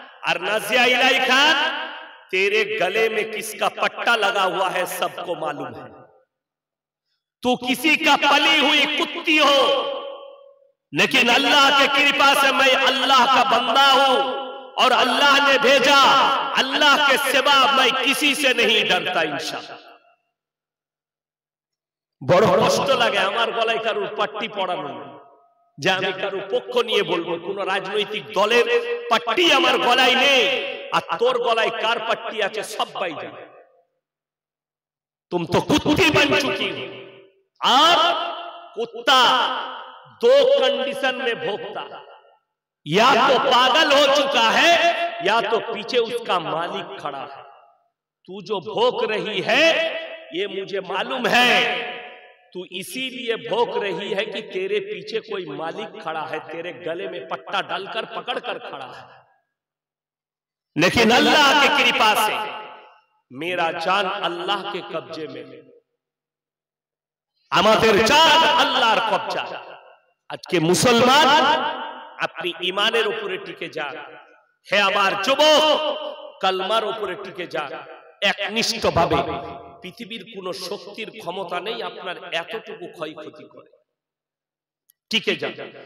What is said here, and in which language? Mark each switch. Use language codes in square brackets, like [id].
[hi] और नाजिया इलाई खान, तेरे गले में किसका पट्टा लगा हुआ है सबको मालूम है। तू किसी का पली हुई कुत्ती हो, लेकिन अल्लाह के कृपा से मैं अल्लाह का बंदा हूं और अल्लाह ने भेजा, अल्लाह के सिवा मैं किसी से नहीं डरता इंशाअल्लाह। [bn] বড় কষ্ট লাগে আমার গলায় কারোর পাট্টি পড়ানো যে আমি কারোর পক্ষ নিয়ে বলবো, কোন রাজনৈতিক দলের পাট্টি আমার গলায় নেই, আর তোর গলায় কার পাট্টি আছে সবাই জানে। [hi] तुम तो कुत्ते बन चुकी हो। और कुत्ता दो कंडीशन में भोंकता, या तो पागल हो चुका है या तो पीछे उसका मालिक खड़ा है। तू जो भोंक रही है ये मुझे मालूम है, तू इसीलिए भोंक रही है कि तेरे पीछे कोई मालिक खड़ा है, तेरे गले में पट्टा डालकर पकड़ कर खड़ा है। लेकिन अल्लाह की कृपा से मेरा जान अल्लाह के कब्जे में, [bn] আমাদের জান আল্লাহর কবজা। আজকে মুসলমান আপনি ঈমানের উপরে টিকে যান, হে আমার যুবক কালমার উপরে টিকে যান একনিষ্ঠভাবে। পৃথিবীর কোন শক্তির ক্ষমতা নেই আপনার এতটুকু ক্ষয়ক্ষতি করে, টিকে যান।